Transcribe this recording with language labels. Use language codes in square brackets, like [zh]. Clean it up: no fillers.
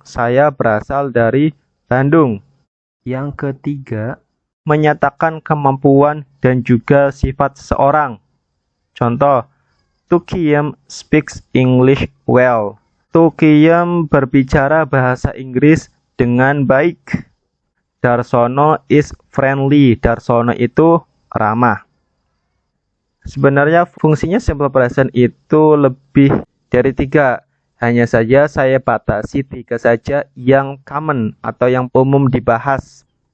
[id] Saya berasal dari Bandung. Yang ketiga, menyatakan kemampuan dan juga sifat seseorang. Contoh, [en] Tuqiyam speaks English well. [id] Tuqiyam berbicara bahasa Inggris dengan baik. [en] Darsono is friendly. [id] Darsono itu ramah. Sebenarnya fungsinya simple present itu lebih dari 3. Hanya saja saya batasi 3 saja yang common atau yang umum dibahas.